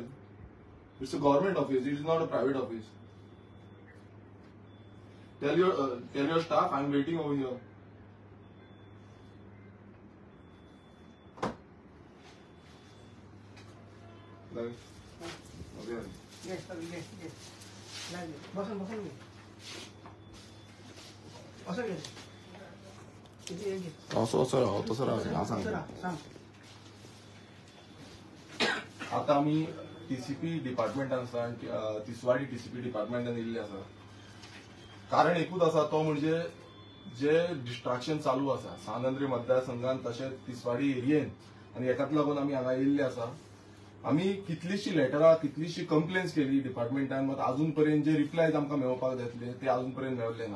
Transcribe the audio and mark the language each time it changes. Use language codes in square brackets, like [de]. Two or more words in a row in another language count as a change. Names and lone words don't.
[en] It's a government office. It is not a private office. Tell your staff I'm waiting over here. Yes, sir, yes. [mr] नाही, बसून घे. असं घे. किती घे. असं राहा सांग. सांग. [kok] आता आम्ही टीसीपी डिपार्टमेंटान आसा तिसवाडी टीसीपी डिपार्टमेंटान येयल्ले आसा. कारण एकूच आसा तो म्हणजे जे डिस्ट्रॅक्शन चालू आसा सांगंद्री मतदारसंघात तशेंच तिसवाडी एरियेन आनी हेकाच लागून आमी हांगा येयल्ले आसा. आम्ही कितलीशी लेटरां कितलीशी कंप्लेन्स केली डिपार्टमेंटान मात अजून पर्यंत जे रिप्लायज आमकां मेळोवपाक जातले ते अजून पर्यंत मेळले ना.